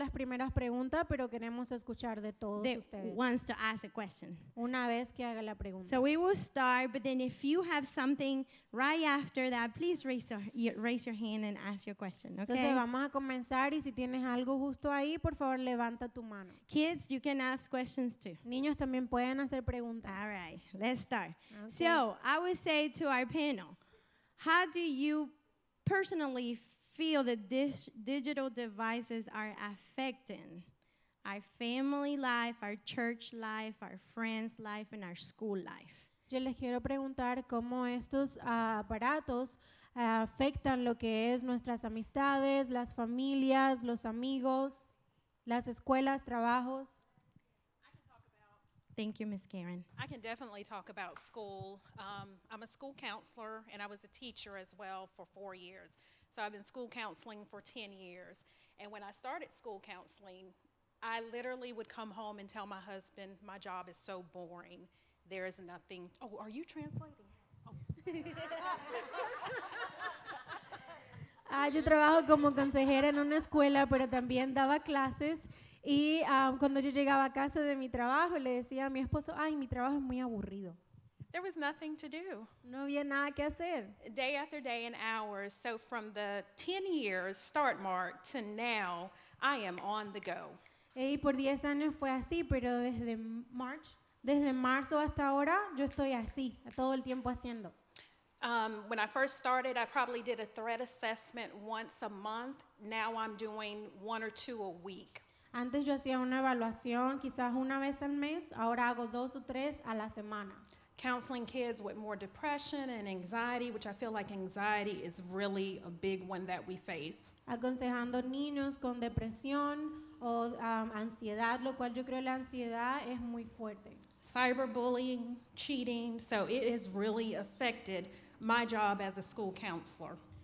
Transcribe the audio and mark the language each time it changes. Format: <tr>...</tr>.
<es>las primeras preguntas, pero queremos escuchar de todos</es> <en>that</en> <es>ustedes.</es> <en>wants to ask a question.</en> <es>Una vez que haga la pregunta.</es> <en>So we will start, but then if you have something right after that, please raise your hand and ask your question, okay?</en> <es>Entonces vamos a comenzar y si tienes algo justo ahí, por favor levanta tu mano.</es> <en>Kids, you can ask questions too.</en> <es>Niños también pueden hacer preguntas.</es> <en>All right, let's start. Okay. So I would say to our panel, how do you personally feel that digital devices are affecting our family life, our church life, our friends' life, and our school life?</en> <es>Yo les quiero preguntar cómo estos aparatos afectan lo que es nuestras amistades, las familias, los amigos, las escuelas, trabajos.</es> <en>Thank you, Ms. Karen. I can definitely talk about school. I'm a school counselor, and I was a teacher as well for 4 years. So I've been school counseling for 10 years. And when I started school counseling, I literally would come home and tell my husband, my job is so boring. There is nothing. Oh, are you translating? Oh.</en> <es>Yo trabajo como consejera en una escuela, pero también daba clases. Y cuando yo llegaba a casa de mi trabajo, le decía a mi esposo, ay, mi trabajo es muy aburrido.</es> <en>There was nothing to do.</en> <es>No había nada que hacer.</es> <en>Day after day and hours. So from the 10 years start mark to now, I am on the go.</en> <es>Y por 10 años fue así, pero desde marzo hasta ahora, yo estoy así, todo el tiempo haciendo.</es> <en>When I first started, I probably did a threat assessment once a month. Now I'm doing 1 or 2 a week.</en> <es>Antes yo hacía una evaluación quizás una vez al mes, ahora hago 2 o 3 a la semana.</es> <en>Counseling kids with more depression and anxiety, which I feel like anxiety is really a big one that we face.</en> <es>Aconsejando niños con depresión o ansiedad, lo cual yo creo la ansiedad es muy fuerte.</es> <en>Cyberbullying, cheating, so it has really affected my job as a school counselor.</en>